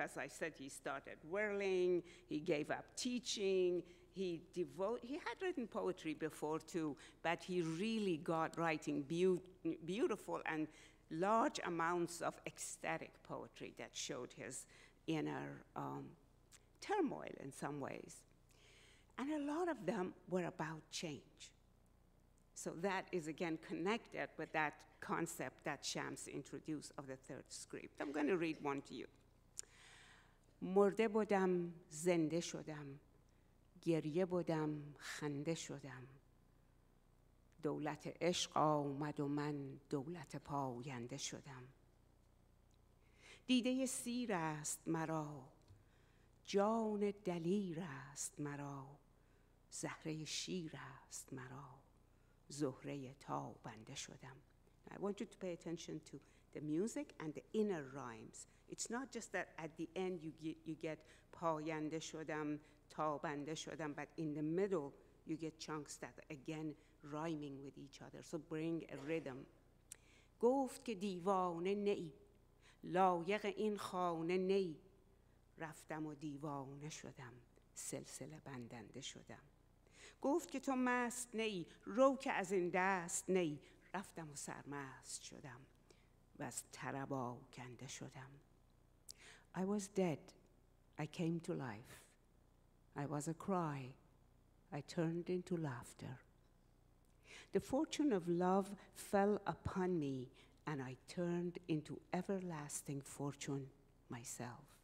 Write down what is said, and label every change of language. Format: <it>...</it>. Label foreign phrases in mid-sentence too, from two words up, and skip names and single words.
<en>As I said, he started whirling, he gave up teaching, he had written poetry before too, but he really got writing beautiful and large amounts of ecstatic poetry that showed his inner turmoil in some ways. And a lot of them were about change. So that is again connected with that concept that Shams introduced of the third script. I'm going to read one to you.</en> <fa>مرده بودم زنده شدم گریه بودم خنده شدم دولت عشق آمد و من دولت پاینده شدم دیده سیر است مرا جان دلیر است مرا زهره شیر است مرا زهره تابنده شدم.</fa> <en>I want you to pay attention to the music and the inner rhymes. It's not just that at the end you get</en> <fa>پاینده شدم تابنده شدم,</fa> <en>but in the middle you get chunks that again rhyming with each other. So bring a rhythm.</en> <fa>گفت که دیوانه نی لایق این خانه نی رفتم و دیوانه شدم سلسله بندنده شدم گفت که تو مست نی رو که از این دست نی رفتم و سرمست شدم و از طرب آکنده شدم</fa> <en>I was dead, I came to life. I was a cry, I turned into laughter. The fortune of love fell upon me, and I turned into everlasting fortune myself.</en>